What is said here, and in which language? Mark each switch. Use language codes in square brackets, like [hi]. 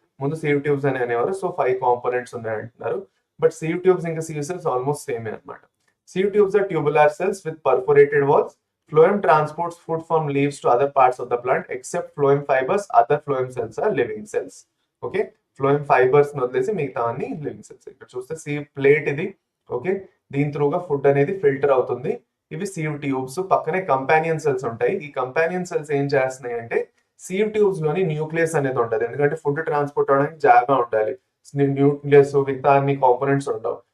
[te] ముందు sieve tubes అని అనేవారు. సో 5 కాంపోనెంట్స్ ఉన్నాయి అంటున్నారు. బట్ సీవ్ ట్యూబ్స్ ఇంకా సీవ్ సెల్స్ ఆల్మోస్ట్ సేమ్ అనమాట. [en] Sieve tubes are tubular cells with perforated walls. Phloem transports food from leaves to other parts of the plant. Except phloem fibers, other phloem cells are living cells. [te] Okay, phloem fibers వదిలేసి మిగతా అన్ని living cells. ఇక్కడ చూస్తే sieve plate ఇది. Okay, దీని త్రూగా food అనేది filter అవుతుంది. ఇవి సీవ్ ట్యూబ్స్. పక్కనే కంపానియన్ సెల్స్ ఉంటాయి. ఈ కంపానియన్ సెల్స్ ఏం చేస్తున్నాయి అంటే సీవ్ ట్యూబ్స్ లోని న్యూక్లియస్ అనేది ఉంటుంది. ఎందుకంటే ఫుడ్ ట్రాన్స్పోర్ట్ అవడానికి జాగా ఉండాలి. న్యూక్లియస్ మిగతా అన్ని కాంపోనెంట్స్ ఉండవు.